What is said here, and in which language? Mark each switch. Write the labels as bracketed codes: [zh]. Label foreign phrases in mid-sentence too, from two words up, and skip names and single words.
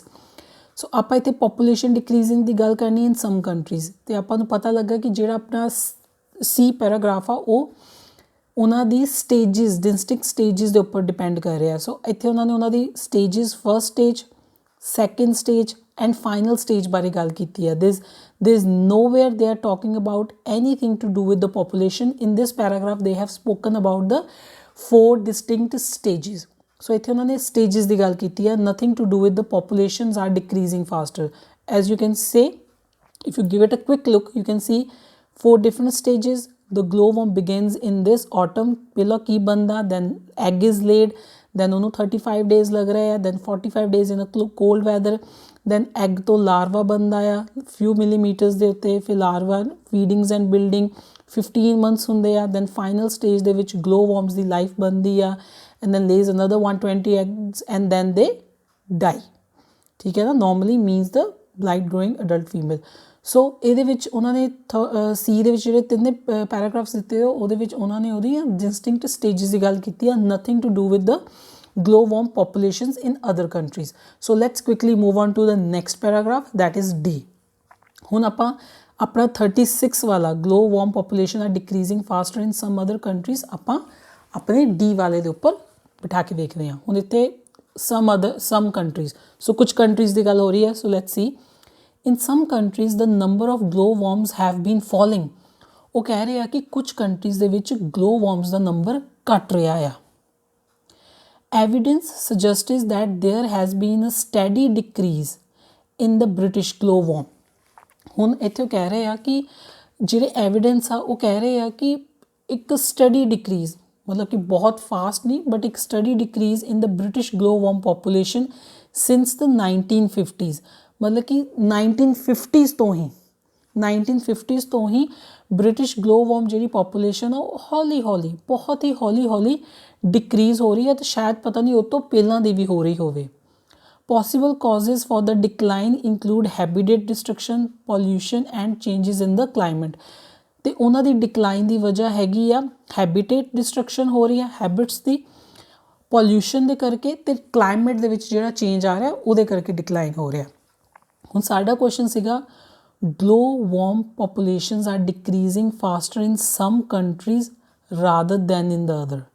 [pa] ਸੋ ਆਪਾਂ ਇੱਥੇ [en] population decreasing [pa] ਦੀ ਗੱਲ ਕਰਨੀ [en] in some countries, [pa] ਅਤੇ ਆਪਾਂ ਨੂੰ ਪਤਾ ਲੱਗਾ ਕਿ ਜਿਹੜਾ ਆਪਣਾ ਸੀ ਪੈਰਾਗ੍ਰਾਫ ਆ ਉਹ ਉਹਨਾਂ ਦੀ [en] stages, distinct stages [pa] ਦੇ ਉੱਪਰ ਡਿਪੈਂਡ ਕਰ ਰਿਹਾ। ਸੋ ਇੱਥੇ ਉਹਨਾਂ ਦੀ [en] stages, first stage, second stage and final stage [pa] ਬਾਰੇ ਗੱਲ ਕੀਤੀ ਹੈ। [en] this is nowhere they are talking about anything to do with the population. In this paragraph they have spoken about the 4 distinct stages. [pa] ਸੋ ਇੱਥੇ ਉਹਨਾਂ ਨੇ ਸਟੇਜਿਸ ਦੀ ਗੱਲ ਕੀਤੀ ਹੈ, [en] nothing to do with the populations are decreasing faster. as you can say if you give it a quick look you can see 4 different stages. The glowworm begins in this autumn। [pa] ਪਹਿਲਾਂ ਕੀ ਬਣਦਾ, [en] then egg is laid, then ਉਹਨੂੰ 35 days [pa] ਲੱਗ ਰਹੇ ਆ, [en] then 45 days in a cold weather, then egg [pa] ਤੋਂ ਲਾਰਵਾ ਬਣਦਾ ਆ [en] few millimeters [pa] ਦੇ ਉੱਤੇ, ਫਿਰ ਲਾਰਵਾ [en] feedings and building 15 months [pa] ਹੁੰਦੇ ਆ, [en] then final stage [pa] ਦੇ ਵਿੱਚ glowworms ਦੀ ਲਾਈਫ ਬਣਦੀ ਆ, [en] and then lays another 120 eggs and then they die। [pa] ਠੀਕ ਹੈ ਨਾ, [en] normally means the light growing adult female। [pa] ਸੋ ਇਹਦੇ ਵਿੱਚ ਉਹਨਾਂ ਨੇ ਸੀ ਦੇ ਵਿੱਚ ਜਿਹੜੇ 3 ਪੈਰਾਗ੍ਰਾਫਸ ਦਿੱਤੇ ਉਹਦੇ ਵਿੱਚ ਉਹਨਾਂ ਨੇ ਉਹਦੀ [en] distinct stages [pa] ਦੀ ਗੱਲ ਕੀਤੀ ਆ, [en] nothing to do with the glow worm populations in other countries. So let's quickly move on to the next paragraph, that is D. [pa] ਹੁਣ ਆਪਾਂ ਆਪਣਾ 36 ਵਾਲਾ [en] glow worm population are decreasing faster in some other countries [pa] ਆਪਾਂ ਆਪਣੇ D ਵਾਲੇ ਦੇ ਉੱਪਰ ਬਿਠਾ ਕੇ ਦੇਖਦੇ ਹਾਂ। ਹੁਣ ਇੱਥੇ [en] some countries, so [pa] ਕੁਝ countries ਦੀ ਗੱਲ ਹੋ ਰਹੀ ਹੈ। [en] So let's see, in some countries the number of glow worms have been falling. [pa] ਉਹ ਕਹਿ ਰਹੇ ਆ ਕਿ ਕੁਝ ਕੰਟਰੀਜ਼ ਦੇ ਵਿੱਚ glow worms ਦਾ ਨੰਬਰ ਘਟ ਰਿਹਾ ਆ। [en] Evidence suggests that there has been a steady decrease in the British glow worm. [pa] ਹੁਣ ਇੱਥੇ ਉਹ ਕਹਿ ਰਹੇ ਆ ਕਿ ਜਿਹੜੇ ਐਵੀਡੈਂਸ ਆ ਉਹ ਕਹਿ ਰਹੇ ਆ ਕਿ ਇੱਕ [en] steady decrease, [pa] ਮਤਲਬ ਕਿ ਬਹੁਤ ਫਾਸਟ ਨਹੀਂ ਬਟ ਇੱਕ [en] steady decrease in the British glow worm population since the 1950s, [pa] ਮਤਲਬ ਕਿ 1950s ਤੋਂ ਹੀ [en] British glow worm [pa] ਜਿਹੜੀ ਪੋਪੂਲੇਸ਼ਨ ਆ ਉਹ ਹੌਲੀ ਹੌਲੀ, ਬਹੁਤ ਹੀ ਹੌਲੀ ਹੌਲੀ ਡਿਕਰੀਜ਼ ਹੋ ਰਹੀ ਹੈ, ਤੇ ਸ਼ਾਇਦ ਪਤਾ ਨਹੀਂ ਉਹ ਤੋਂ ਪਹਿਲਾਂ ਦੀ ਵੀ ਹੋ ਰਹੀ ਹੋਵੇ। [en] Possible causes for the decline include habitat destruction, pollution and changes in the climate. [pa] ਤੇ ਉਹਨਾਂ ਦੀ ਡਿਕਲਾਈਨ ਦੀ ਵਜ੍ਹਾ ਹੈਗੀ ਆ [en] habitat destruction [pa] ਹੋ ਰਹੀ ਹੈ, ਹੈਬਿਟਸ ਦੀ, ਪੋਲਿਊਸ਼ਨ ਦੇ ਕਰਕੇ, ਤੇ ਕਲਾਈਮੇਟ ਦੇ ਵਿੱਚ ਜਿਹੜਾ ਚੇਂਜ ਆ ਰਿਹਾ ਉਹਦੇ ਕਰਕੇ ਡਿਕਲਾਈਨ ਹੋ ਰਿਹਾ। ਹੁਣ ਸਾਡਾ ਕੁਐਸਚਨ ਸੀਗਾ [en] glow worm populations are decreasing faster in some countries rather than in the other.